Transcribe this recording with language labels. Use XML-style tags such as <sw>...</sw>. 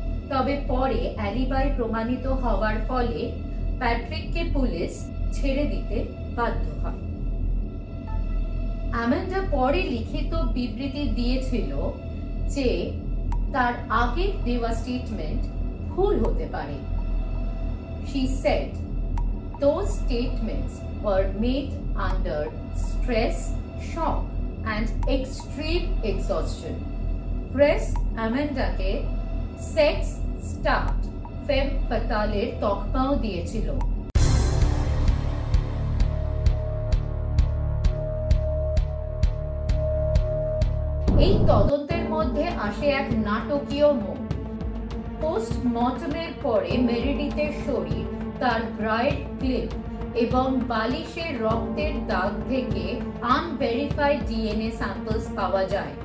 <bn>তবে পরে অ্যালিবাই প্রমাণিত হওয়ার ফলে প্যাট্রিককে পুলিশ ছেড়ে দিতে বাধ্য হয়। অ্যামান্ডা পরে লিখিত বিবৃতি দিয়েছিল যে তার আগের দেওয়া স্টেটমেন্ট ভুল হতে পারে।</bn> <en>She said those statements were made under stress, shock and extreme exhaustion.</en> <bn>Press অ্যামান্ডাকে sex start ফেম ফাতালের তকমাও দিয়েছিল। এই তদন্তের মধ্যে আসে এক নাটকীয় মোড়। পোস্টমর্টমের পরে মেরিডিথের শরীর, তার ব্রাইড ক্লিপ এবং বালিশের রক্তের দাগ থেকে আনভেরিফাইড ডিএনএ স্যাম্পলস পাওয়া যায়।</bn>